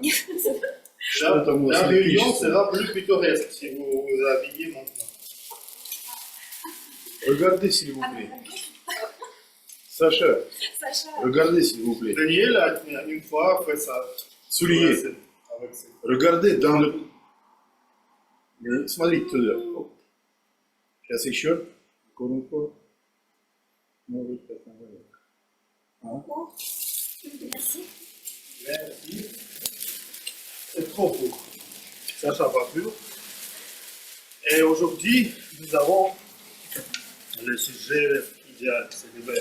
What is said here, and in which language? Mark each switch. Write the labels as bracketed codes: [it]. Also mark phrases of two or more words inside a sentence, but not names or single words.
[fr] La réunion sera plus pittoresque si vous vous habillez maintenant. Regardez s'il vous plaît. Sacha, regardez s'il vous plaît. Daniel a une fois fait ça. Soulignez. Regardez dans le... [ru] Смотрите туда. Сейчас еще. [fr] Merci. Merci. C'est trop court. Ça va plus. Et aujourd'hui, nous avons le sujet idéal, c'est l'hiver.